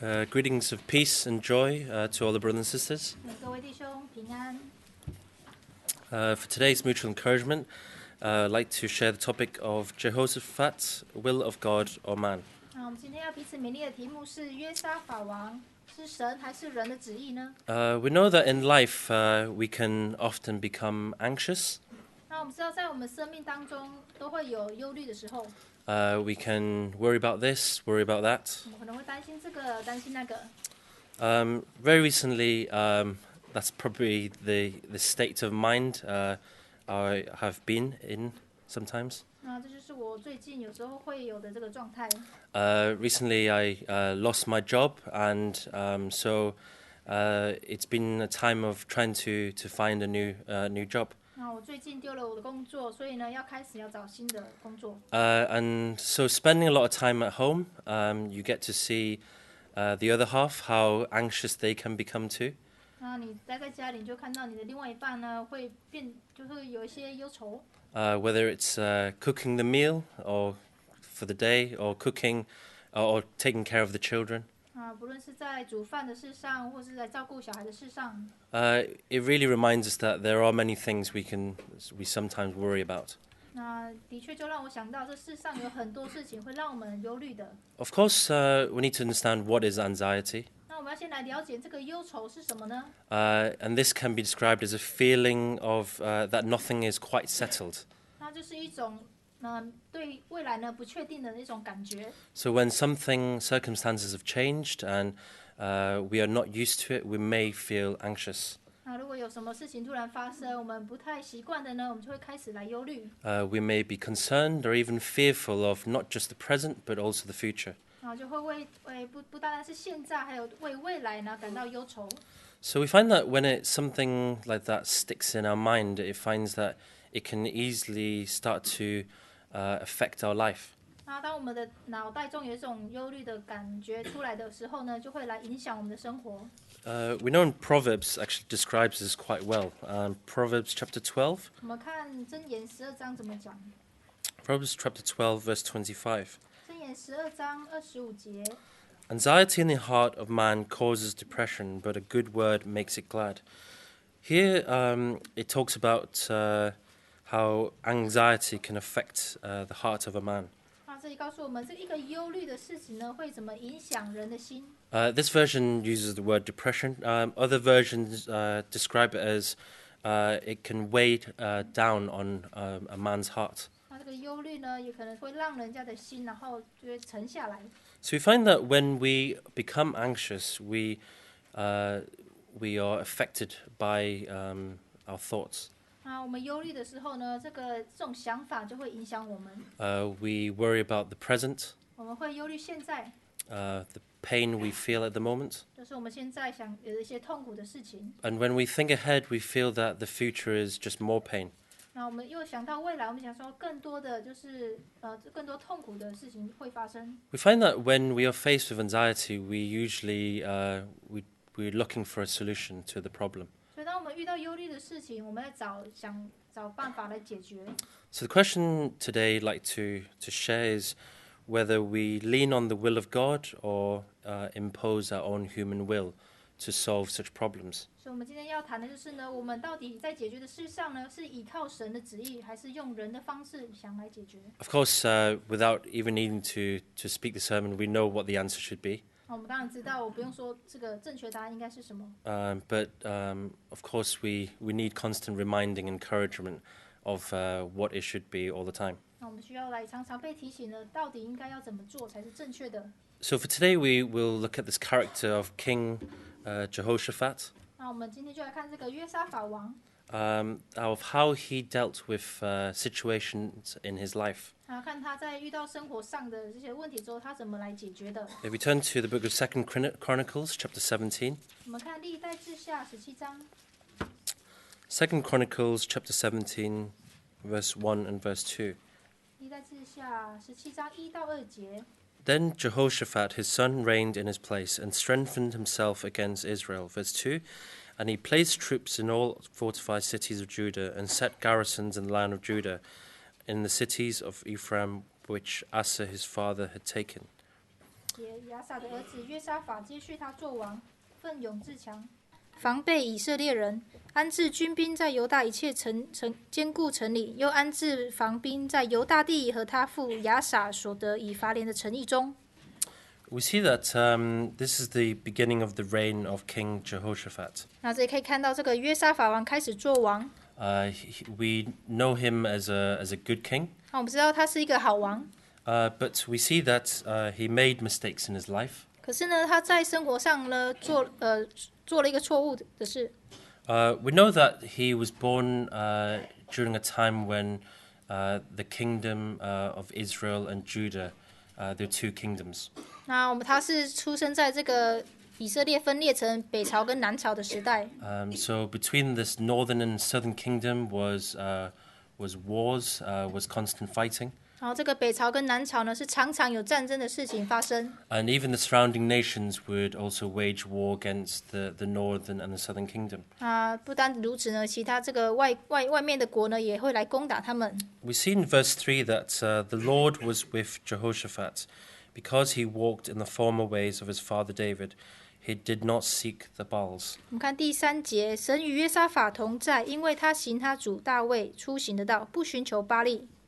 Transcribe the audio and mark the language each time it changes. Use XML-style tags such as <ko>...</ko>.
<en>Greetings of peace and joy to all the brothers and sisters.</en> <zh>各位弟兄平安。</zh> <en>For today's mutual encouragement, I'd like to share the topic of Jehoshaphat, will of God or man.</en> <zh>那我们今天要彼此勉励的题目是约沙法王是神还是人的旨意呢？</zh> <en>We know that in life we can often become anxious.</en> <zh>那我们知道在我们生命当中都会有忧虑的时候，</zh> <en>We can worry about this, worry about that.</en> <zh>我们可能会担心这个担心那个。</zh> <en>Very recently, that's probably the state of mind I have been in sometimes.</en> <zh>那这就是我最近有时候会有的这个状态。</zh> <en>Recently, I lost my job, and so it's been a time of trying to find a new job.</en> <zh>那我最近丢了我的工作，所以呢要找新的工作。</zh> <en>And so, spending a lot of time at home, you get to see the other half, how anxious they can become too.</en> <zh>那你待在家里，你就看到你的另外一半呢就会有一些忧愁。</zh> <en>Whether it's cooking the meal or for the day, or cooking or taking care of the children.</en> <zh>不论是在煮饭的事上，或是在照顾小孩的事上，</zh> <en>It really reminds us that there are many things we sometimes worry about.</en> <zh>那的确就让我想到，这世上有很多事情会让我们忧虑的。</zh> <en>Of course, we need to understand what is anxiety.</en> <zh>那我们要先来了解这个忧愁是什么呢？</zh> <en>And this can be described as a feeling of that nothing is quite settled.</en> <zh>那就是一种对未来呢不确定的那种感觉。</zh> <en>So when circumstances have changed and we are not used to it, we may feel anxious.</en> <zh>那如果有什么事情突然发生，我们不太习惯的呢，我们就会开始来忧虑。</zh> <en>We may be concerned or even fearful of not just the present, but also the future.</en> <zh>就会为不单单是现在，还有为未来呢感到忧愁。</zh> <en>So we find that when something like that sticks in our mind, it finds that it can easily start to affect our life.</en> <zh>那当我们的脑袋中有一种忧虑的感觉出来的时候呢，就会来影响我们的生活。</zh> <en>We know in Proverbs actually describes this quite well. Proverbs chapter 12.</en> <zh>我们看箴言12章怎么讲？</zh> <en>Proverbs chapter 12, verse 25.</en> <zh>箴言12章25节。</zh> <en>Anxiety in the heart of man causes depression, but a good word makes it glad. Here it talks about how anxiety can affect the heart of a man.</en> <zh>那这里告诉我们，这一个忧虑的事情呢，会怎么影响人的心？</zh> <en>This version uses the word depression. Other versions describe it as it can weigh down on a man's heart.</en> <zh>那这个忧虑呢，也可能会让人家的心，然后就会沉下来。</zh> <en>So we find that when we become anxious, we are affected by our thoughts.</en> <zh>那我们忧虑的时候呢，这种想法就会影响我们。</zh> <en>We worry about the present,</en> <zh>我们会忧虑现在，</zh> <en>the pain we feel at the moment.</en> <zh>就是我们现在想有一些痛苦的事情。</zh> <en>And when we think ahead, we feel that the future is just more pain.</en> <zh>那我们又想到未来，我们想说更多的就是更多痛苦的事情会发生。</zh> <en>We find that when we are faced with anxiety, we usually we're looking for a solution to the problem.</en> <zh>所以当我们遇到忧虑的事情，我们在想找办法来解决。</zh> <en>So the question today I'd like to share is whether we lean on the will of God or impose our own human will to solve such problems.</en> <zh>所以我们今天要谈的就是呢，我们到底在解决的事上呢，是依靠神的旨意，还是用人的方式想来解决？</zh> <en>Of course, without even needing to speak the sermon, we know what the answer should be.</en> <zh>我们当然知道，我不用说这个正确答案应该是什么。</zh> <en>But of course, we need constant reminding, encouragement of what it should be all the time.</en> <zh>那我们需要来常常被提醒呢，到底应该要怎么做才是正确的？</zh> <en>So for today, we will look at this character of King Jehoshaphat,</en> <zh>那我们今天就来看这个约沙法王，</zh> <en>of how he dealt with situations in his life.</en> <zh>然后看他在遇到生活上的这些问题之后，他怎么来解决的。</zh> <en>If we turn to the book of 2 Chronicles, chapter 17.</en> <zh>我们看历代志下17章，</zh> <en>2 Chronicles, chapter 17, verse 1 and verse 2.</en> <zh>历代志下17章1到2节。</zh> <en>Then Jehoshaphat his son reigned in his place and strengthened himself against Israel. Verse 2. And he placed troops in all fortified cities of Judah and set garrisons in the land of Judah, in the cities of Ephraim which Asa his father had taken.</en> <zh>节，亚撒的儿子约沙法接续他做王，奋勇自强，防备以色列人，安置军兵在犹大一切坚固城里，又安置防兵在犹大地和他父亚撒所得以法莲的城邑中。</zh> <en>We see that this is the beginning of the reign of King Jehoshaphat.</en> <zh>那这里可以看到，这个约沙法王开始做王。</zh> <en>We know him as a good king.</en> <zh>那我们知道他是一个好王。</zh> <en>But we see that he made mistakes in his life.</en> <zh>可是呢，他在生活上呢做了一个错误的事。</zh> <en>We know that he was born during a time when the kingdom of Israel and Judah, there were two kingdoms.</en> <zh>那他是出生在这个以色列分裂成北朝跟南朝的时代。</zh> <en>So between this northern and southern kingdom was wars, was constant fighting.</en> <zh>然后这个北朝跟南朝呢是常常有战争的事情发生。</zh> <en>And even the surrounding nations would also wage war against the northern and the southern kingdom.</en> <zh>不单如此呢，其他这个外面的国呢也会来攻打他们。</zh> <en>We see in verse 3 that the Lord was with Jehoshaphat because he walked in the former ways of his father David. He did not seek the Baals.</en> <zh>我们看第3节，神与约沙法同在，因为他行他主大卫出行的道，不寻求巴力。</zh>